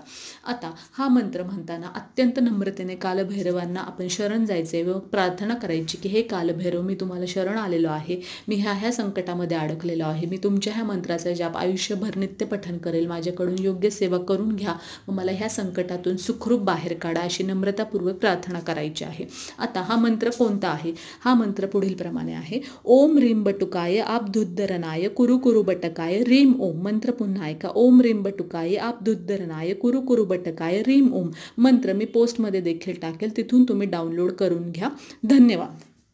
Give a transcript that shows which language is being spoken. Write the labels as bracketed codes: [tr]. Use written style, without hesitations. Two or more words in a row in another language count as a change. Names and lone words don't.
[mr] आता हा मंत्र म्हणताना अत्यंत नम्रतेने कालभैरवांना आपण शरण जायचे व प्रार्थना करायची की हे कालभैरव, मी तुम्हाला शरण आलेलो आहे, मी ह्या संकटामध्ये अडकलेलो आहे, मी तुमच्या ह्या मंत्राचा जाप आयुष्यभर नित्य पठण करेल, माझ्याकडून योग्य सेवा करून घ्या व मला ह्या संकटातून सुखरूप बाहेर काढा, अशी नम्रतापूर्वक प्रार्थना करायची आहे. आता हा मंत्र कोणता आहे? हा मंत्र पुढील प्रमाणे आहे. [sa] ओम ह्रीं बटुकाय आपदुद्धरणाय कुरु बटकाय ह्रीं ओम. [mr] मंत्र पुन्हा ऐका. [sa] ओम ह्रीं बटुकाय आपदुद्धरणाय कुरु बटकाय ह्रीं ओम. [mr] मंत्र मी पोस्टमध्ये देखील टाकेल, तिथून तुम्ही डाउनलोड करून घ्या. धन्यवाद.